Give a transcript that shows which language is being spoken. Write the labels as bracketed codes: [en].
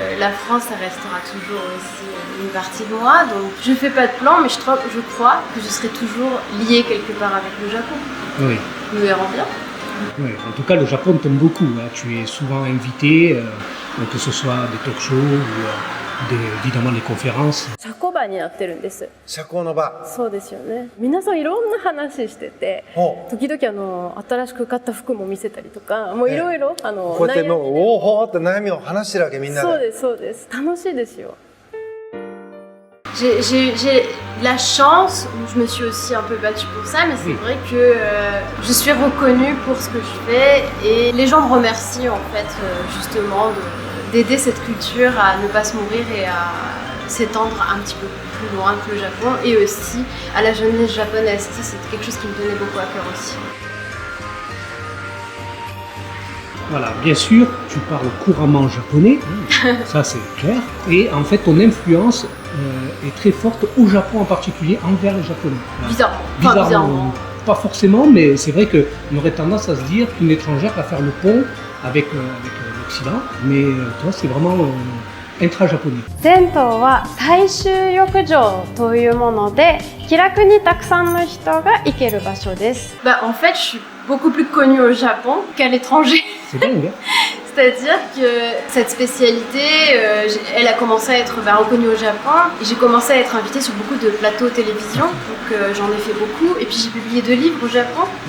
[fr] La France, ça restera toujours aussi une partie de moi. Donc je fais pas de plan, mais je crois que je serai toujours liée quelque part avec le Japon. Oui. Nous verrons bien. Oui, en tout cas, le Japon t'aime beaucoup. Hein. Tu es souvent invité, que ce soit des talk shows ou évidemment des conférences. [ja] 社交場になってるんです。社交の場。そうですよね。皆さんいろんな話してて、時々新しく買った服も見せたりとか、もういろいろこうやってもうおおほーって悩みを話してるわけみんなで。そうですそうです。楽しいですよ。 [fr] J'ai la chance, je me suis aussi un peu battue pour ça, mais c'est vrai que je suis reconnue pour ce que je fais et les gens me remercient en fait justement d'aider cette culture à ne pas se mourir et à s'étendre un petit peu plus loin que le Japon et aussi à la jeunesse japonaise. Ça c'est quelque chose qui me tenait beaucoup à cœur aussi. Voilà, bien sûr, tu parles couramment japonais, ça c'est clair, et en fait ton influence est très forte au Japon en particulier envers les Japonais. Bizarrement. Pas forcément, mais c'est vrai qu'on aurait tendance à se dire qu'une étrangère va faire le pont avec l'Occident, mais toi c'est vraiment intra-japonais. [ja] 銭湯は大衆浴場というもので気楽にたくさんの人が行ける場所です。 [fr] En fait, je suis beaucoup plus connue au Japon qu'à l'étranger. C'est dingue, hein? C'est-à-dire que cette spécialité, elle a commencé à être reconnue au Japon et j'ai commencé à être invitée sur beaucoup de plateaux télévision, donc j'en ai fait beaucoup et puis j'ai publié 2 livres au Japon.